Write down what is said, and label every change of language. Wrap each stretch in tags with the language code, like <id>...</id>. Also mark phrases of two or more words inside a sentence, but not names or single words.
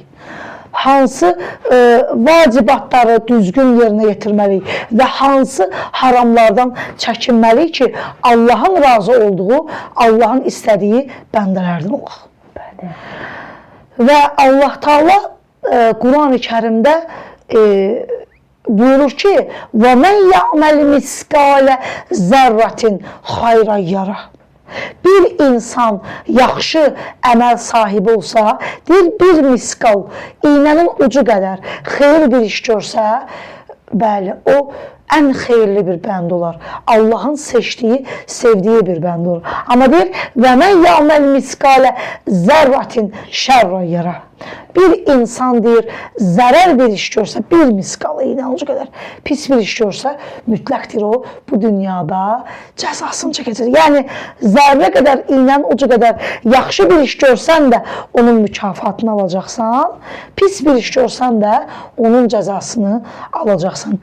<az>Hansı vacibatları düzgün yerinə yetirməliyik? Və hansı haramlardan çəkinməliyik ki, Allahın razı olduğu, Allahın istədiyi bəndələrdən olaq? Bəli. Və Allah Teala Quran-ı Kərimdə buyurur ki,</az> <ar>وَمَنْ يَعْمَلْ مِسْقَالَ زَرَّةٍ خَيْرًا يَرَهُ.</ar> <az>Bir insan yaxşı əməl sahibi olsa, deyir, bir miskal, iynənin ucu qədər xeyir bir iş görsə, bəli, o ən xeyirli bir bənd olar. Allahın seçdiyi, sevdiyi bir bənd olur. Amma deyir,</az> <ar>وَمَنْ يَعْمَلْ مِسْقَالَ زَرَّةٍ شَرًّا يَرَهُ.</ar> <az>Bir insan deyir, zərər bir iş görsə, bir miskal, iynənin ucu qədər pis bir iş görsə, mütləqdir o, bu dünyada cəzasını çəkəcək. Yəni, zərrə qədər, iynənin ucu qədər yaxşı bir iş görsən də onun mükafatını alacaqsan, pis bir iş görsən də onun cəzasını alacaqsan.</az>